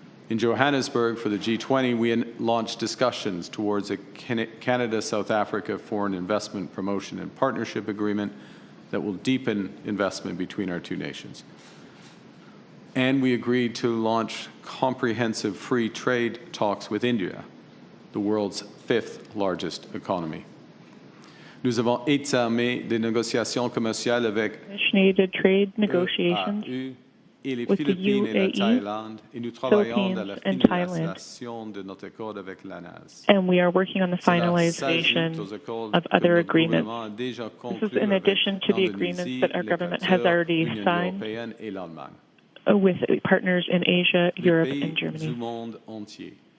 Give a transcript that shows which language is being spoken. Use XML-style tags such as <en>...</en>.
<en>In Johannesburg for the G20, we launched discussions towards a Canada-South Africa Foreign Investment Promotion and Partnership Agreement that will deepen investment between our two nations. And we agreed to launch comprehensive free trade talks with India, the world's 5th largest economy.</en> <fr>Nous avons entamé des négociations commerciales avec</fr> <en>initiated trade negotiations with the UAE, Philippines, and Thailand. And we are working on the finalization of other agreements. This is in addition to the agreements that our government has already signed with partners in Asia, Europe, and Germany.</en>